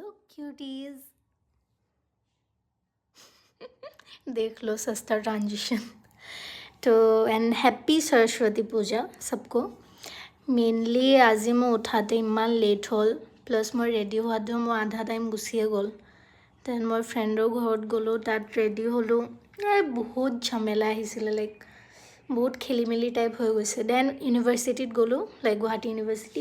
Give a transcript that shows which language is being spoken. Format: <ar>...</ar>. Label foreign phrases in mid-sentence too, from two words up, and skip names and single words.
<hi>cuties. देख लो सस्ता ट्रांजिशन. तो</hi> <en>and happy</en> <hi>सरस्वती पूजा सबको.</hi> <as>मेनली আজি মই উঠাতে ইমান লেট হ'ল, প্লাছ মই ৰেডি হোৱাতে মই আধা টাইম গুচিয়ে গ'ল. দেন মই ফ্ৰেণ্ডৰ ঘৰত গ'লোঁ, তাত ৰেডি হ'লোঁ. বহুত ঝামেলা আহিছিলে, লাইক বহুত খেলি মেলি টাইপ হৈ গৈছে. দেন ইউনিভাৰ্চিটিত গ'লোঁ, লাইক গুৱাহাটী ইউনিভাৰ্চিটি.</as>